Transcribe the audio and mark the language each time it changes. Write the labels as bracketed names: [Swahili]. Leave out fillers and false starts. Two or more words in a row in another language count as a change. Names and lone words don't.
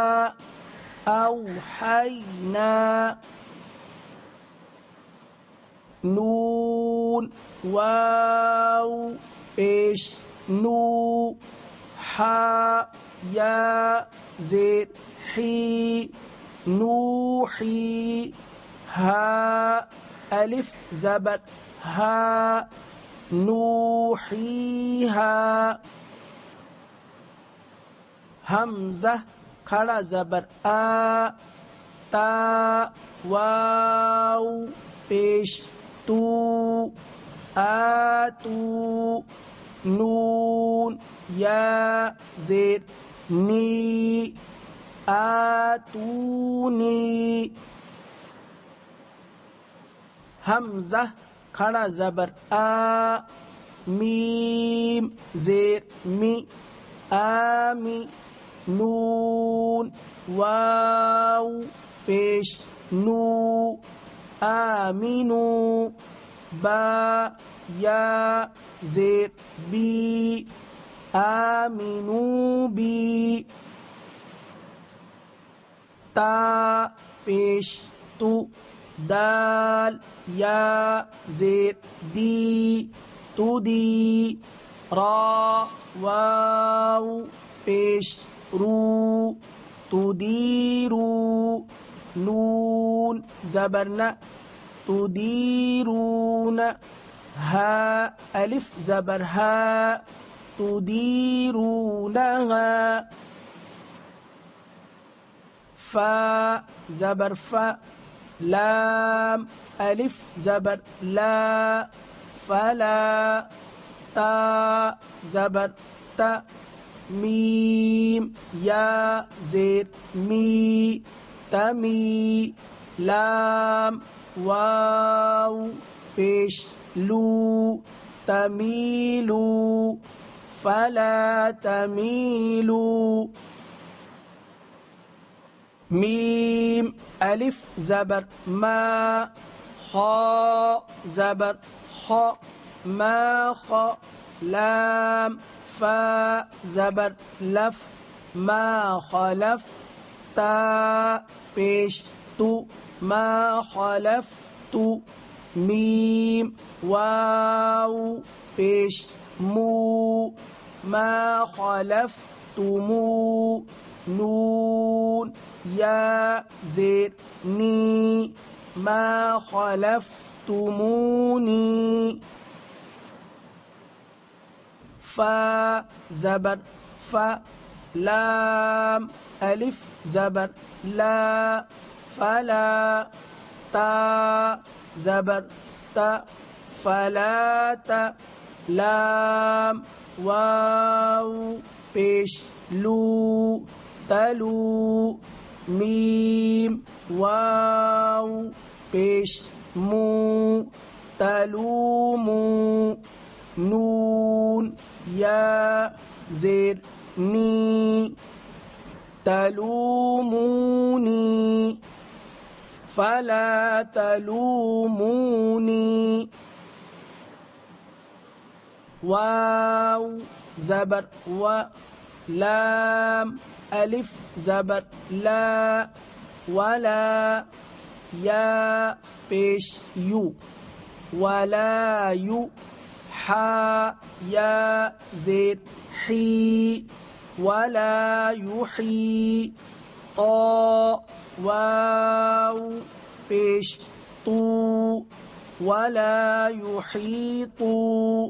[Urdu] اوحینا نون واو پیش نو حا یا زیر حی نوحی ہا الف زبر ہا نوحیہا حمزہ کھڑا زبر آ تا واو پیش تو آتو نون یا زیر نی آتونی حمزہ کھڑا زبر آ میم زیر می آمی نون واو پیش نو آمینو با یا زیر بی آمینو بی تا پیش تو دال یا زیر دی تو دی را واو پیش رو تو دی رو نون زبرنا تو دی رون ہا الف زبر ہا تو دی رونہا فا زبر فا لام الف زبر لا فلا تا زبر تا میم یا زیر می تمی لام واو پیش لو تميلوا [Arabic] فلا تميلوا. [Urdu] ميم ألف زبر ما خاء زبر خاء ما خاء. لام فا زبر لف [Arabic] ما خلف. [Urdu] تا پیش تو [Arabic] ما خلف [Urdu] تو. میم واو پیش مو [Arabic] ما خلفتمو. [Urdu] نون یا زیر نی [Arabic] ما خلفتمونی. [Urdu] فا زبر فا. لام ألف زبر لا فلا. تا زبر تا فلا تا. لام واو پیش لو تلو. میم واو پیش مو تلومو. نون یا زیر نی تلومونی [Arabic] فلا تلوموني. [Urdu] واو زبر و. لام ألف زبر لا ولا. يا پیش یو [Arabic] ولا یو. [Urdu] حا یا زیر حی [Arabic] ولا یحی. [Urdu] طا واو پیش طو [Arabic] ولا يحيطو.